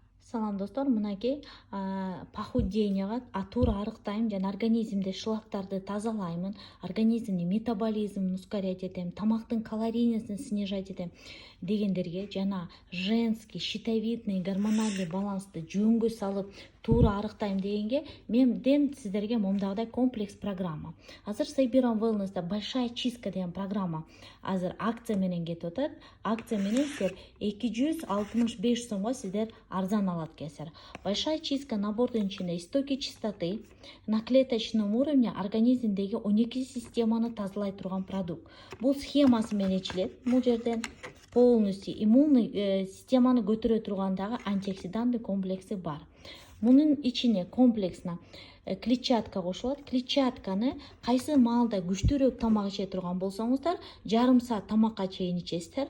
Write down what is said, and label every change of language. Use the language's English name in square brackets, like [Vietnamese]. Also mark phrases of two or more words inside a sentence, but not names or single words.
[Kyrgyz] Салам достор, мынакей похудениега туура арыктайм жана организмде шлактарды тазалаймын, организмдин метаболизмин ускорять этем, тамактын калорийностун снижать этем дегендерге жана [Russian] женский щитовидный гормональный [Kyrgyz] балансты жөнгө салып туура арыктайм дегенге менден сиздерге момундагыдай комплекс программа. Азыр Сайбирам Wellness'да [Russian] большая чистка [Kyrgyz] деген программа азыр акция менен кетип атат. Акция менен сиздер 265 сомго сиздер арзан алат экенсиздер. Большая чистка набордун ичинде [Russian] истоки чистоты на клеточном уровне [Kyrgyz] организмдеги 12 системаны тазалай турган продукт. Бул схемасы менен ичилет. Бул жерден [Russian] полностью иммунный [Kyrgyz] системаны көтөрө тургандагы антиоксидантный комплекси бар. Мунун ичине комплексно клетчатка кошулат. Клетчатканы кайсы маалда күчтүүрөөк тамак иче турган болсоңуздар, жарым саат тамакка чейин ичесиздер.